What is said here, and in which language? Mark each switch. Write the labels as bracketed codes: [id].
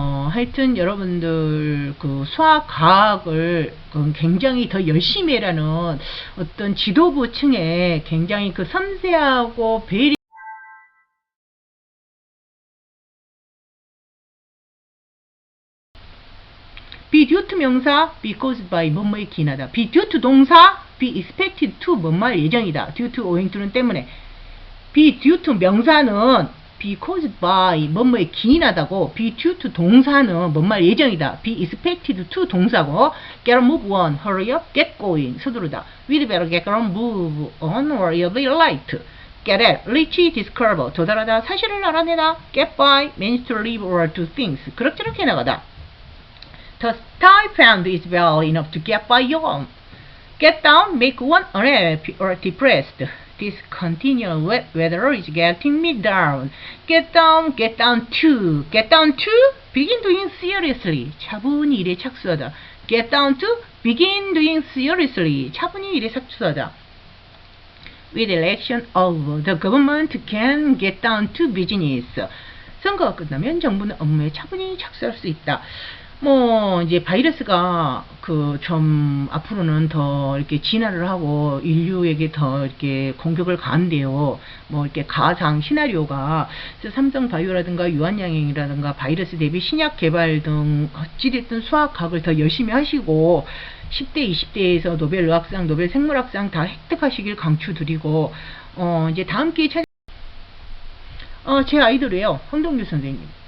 [ko] 하여튼 여러분들 수학과학을 굉장히 더 열심히 해라는 어떤 지도부층에 굉장히 섬세하고 배려 [en] be due to [ko] 명사 [en] be caused by [ko] 뭐뭐에 기인하다. be due to 동사 [en] be expected to [ko] 뭐뭐할 예정이다. [en] due to owing to [ko] 는 때문에. [en] be due to 명사는 be caused by [ko] 뭐뭐에 기인하다고, [en] be due to 동사는 [ko] 뭐뭐 예정이다, [en] be expected to 동사고, get a move on, hurry up, get going 서두르다, we'd better get a move on or you'll be late. get at, reach, discover [ko] 도달하다, 사실을 알아내다, [en] get by, manage to live or do things [ko] 그럭저럭 해나가다. [en] The stipend is well enough to get by your own. Get down, make one unhappy or depressed. This continual wet weather is getting me down. Get down to. Get down to, begin doing seriously. [ko] 차분히 일에 착수하다. [en] Get down to, begin doing seriously. [ko] 차분히 일에 착수하다. [en] With election over, the government can get down to business. [ko] 선거가 끝나면 정부는 업무에 차분히 착수할 수 있다. 뭐 이제 바이러스가 좀 앞으로는 더 이렇게 진화를 하고 인류에게 더 이렇게 공격을 가한대요. 뭐 이렇게 가상 시나리오가 삼성 바이오라든가 유한양행이라든가 바이러스 대비 신약 개발 등 어찌됐든 수학학을 더 열심히 하시고 10대, 20대에서 노벨 의학상, 노벨 생물학상 다 획득하시길 강추드리고 이제 다음 기회에 제 아이돌이에요. 황동규 선생님.